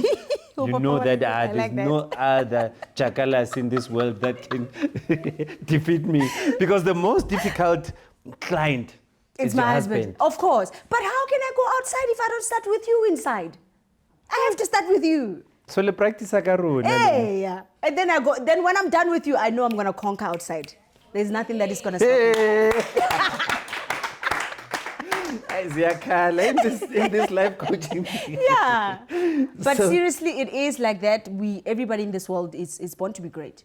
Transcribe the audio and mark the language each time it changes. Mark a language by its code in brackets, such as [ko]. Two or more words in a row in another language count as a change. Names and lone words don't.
[en] You know that I there's like that. no other chakalas in this world that can defeat me, because the most difficult client It's is your my husband. Of course. But how can I go outside if I don't start with you inside? I have to start with you. [st] So le practice ka rona. [en] Hey, yeah. And then I go. Then when I'm done with you, I know I'm gonna conquer outside. There's nothing that is gonna stop me. In this life coaching thing. Yeah. But So- seriously, it is like that. Everybody in this world is born to be great.